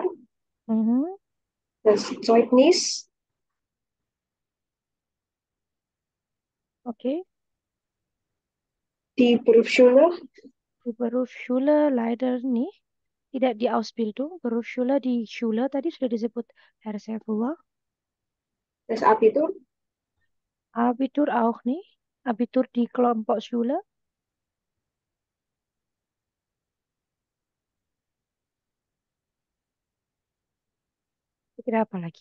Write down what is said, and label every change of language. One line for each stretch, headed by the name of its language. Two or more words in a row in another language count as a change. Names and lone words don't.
German: Mhm. das Zeugnis, Okay. die Berufsschule, Die Berufsschule leider nicht.
Indonesian: Tidak
German: die Ausbildung. Berufsschule, die Schule
Indonesian: tadi sudah disebut Herr Saifullah.
German: das Abitur, Abitur auch nicht. Abitur di kelompok Schule.
Indonesian: Kira apa lagi?